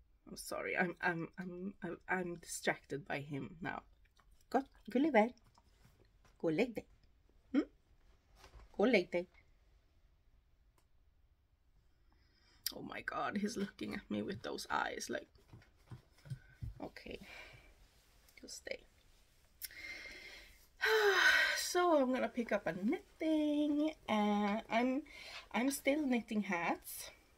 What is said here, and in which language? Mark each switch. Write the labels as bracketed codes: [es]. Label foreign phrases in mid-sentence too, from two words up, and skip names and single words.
[en] I'm sorry. I'm distracted by him now. [da] Godt, gå og læg dig. Gå og læg dig. Gå og læg dig. [en] Oh my god, he's looking at me with those eyes like, okay, you stay. So I'm gonna pick up a knitting, and I'm still knitting hats.